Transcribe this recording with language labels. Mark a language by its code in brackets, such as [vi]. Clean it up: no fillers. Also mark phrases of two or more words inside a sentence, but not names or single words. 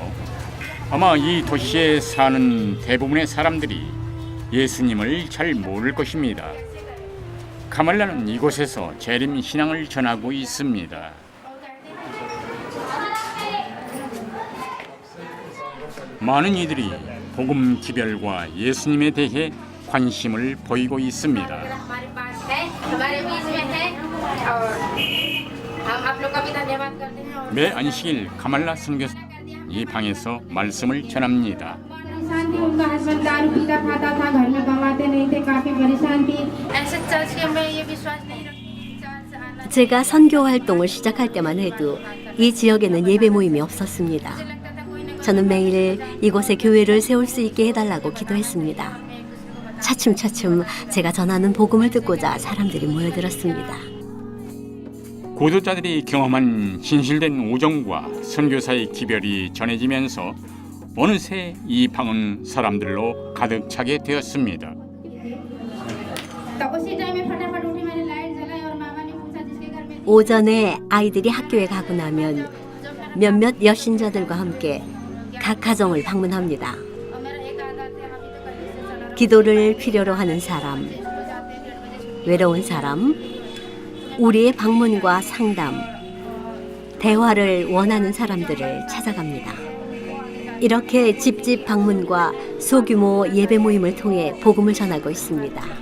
[ko] 아마 이 도시에 사는 대부분의 사람들이 예수님을 잘 모를 것입니다. 카말라는 이곳에서 재림 신앙을 전하고 있습니다. 많은 이들이 복음 기별과 예수님에 대해 관심을 보이고 있습니다. [hi] हमारे पास है हमारे बीच में है और हम आप लोग का भी धन्यवाद करते हैं और [ko] 매 안식일 가말라 선교사 이 방에서 말씀을 전합니다. [hi] शांति उनका हस्बैंड दारू पीता खाता था घर में कमाते नहीं थे काफी परेशान थी ऐसे चर्च के में ये विश्वास नहीं रखती चर्च आना [ko] 제가 선교 활동을 시작할 때만 해도 이 지역에는 예배 모임이 없었습니다. 저는 매일 이곳에 교회를 세울 수 있게 해달라고 기도했습니다. 차츰차츰 제가 전하는 복음을 듣고자 사람들이 모여들었습니다. 구도자들이 경험한 진실된 우정과 선교사의 기별이 전해지면서 어느새 이 방은 사람들로 가득 차게 되었습니다. [hi] तो उसी टाइम में फटाफट उठी मैंने लाइट जलाई और मामा ने पूछा जिसके घर में [ko] 오전에 아이들이 학교에 가고 나면 몇몇 여신자들과 함께 각 가정을 방문합니다. [hi] और मेरा एक आदत है अभी तक कहीं से चला [ko] 기도를 필요로 하는 사람, 외로운 사람, 우리의 방문과 상담, 대화를 원하는 사람들을 찾아갑니다. 이렇게 집집 방문과 소규모 예배 모임을 통해 복음을 전하고 있습니다.